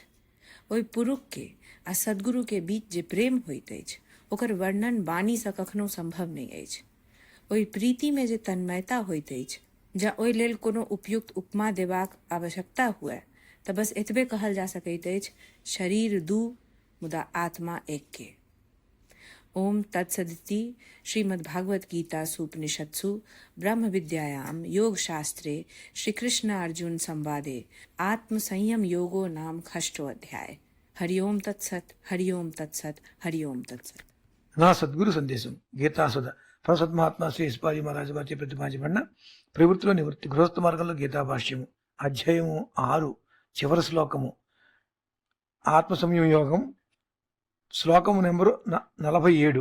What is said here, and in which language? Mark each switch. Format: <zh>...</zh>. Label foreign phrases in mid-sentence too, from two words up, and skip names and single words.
<mai>ओहि पुरुष के आ सद्गुरु के बीच जे प्रेम होइत अछि ओकर वर्णन वाणी सँ कखनो संभव नहि अछि. ओहि प्रीति में जे तन्मयता होइत अछि, जा ओहि लेल कोनो उपयुक्त उपमा देबाक आवश्यकता हुए तऽ बस एतबे कहल जा सकैत अछि, शरीर 2 मुदा आत्मा 1 के.</mai> <sa>ओम तत्सदिति श्रीमद्भागवत गीता सूपनिषत्सु ब्रह्म विद्यायां योग शास्त्रे श्री कृष्ण अर्जुन संवादे आत्म संयम योगो नाम षष्ठो अध्याय. हरिओम तत्सत, हरिओम तत्सत, हरिओम तत्सत.</sa> <te>నా సద్గురు సందేశం గీతాసుధ ప్రసత్ మహాత్మా శ్రీ ఇస్పాలి మహారాజు వారి ప్రతిపాదించబడిన ప్రవృత్తిలో నివృత్తి గృహస్థ మార్గంలో గీతా భాష్యము అధ్యాయము 6 చివరి శ్లోకము ఆత్మ సంయమ యోగం. శ్లోకము నెంబరు 47.</te>